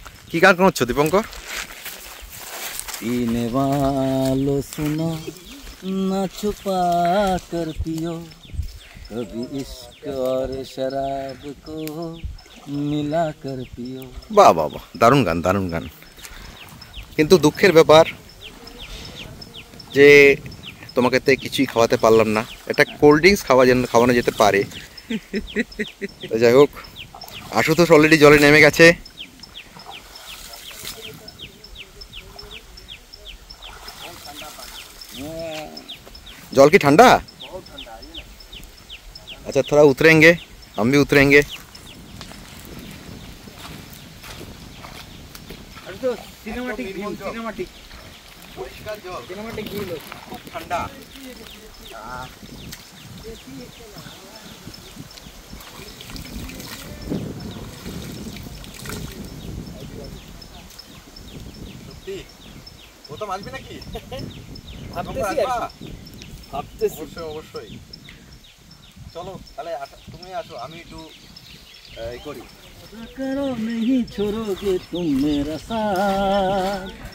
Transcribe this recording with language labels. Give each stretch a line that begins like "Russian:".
Bangla: কি গান করছো দীপঙ্কর?
Hindi: पीने वालों सुनो ना छुपा कर पियो, कभी इश्क और शराब को मिला कर पियो।
Bangla: বাহ বাহ বাহ, দারুণ গান। কিন্তু দুঃখের ব্যাপার যে তোমাকে তো কিছুই খাওয়াতে পারলাম না। এটা কোল্ড ড্রিঙ্কস খাওয়ানো যেতে পারে। তো যাই হোক, আশুতোষ অলরেডি জলে নেমে গেছে।
Hindi: जल की ठंडा? अच्छा थोड़ा उतरेंगे, हम भी उतरेंगे।
Bangla: ठंडा ও তো আসবে নাকি? অবশ্যই চলো তাহলে তুমি আসো, আমি একটু করি।
Hindi: करो नहीं छोड़ोगे तुम मेरा साथ।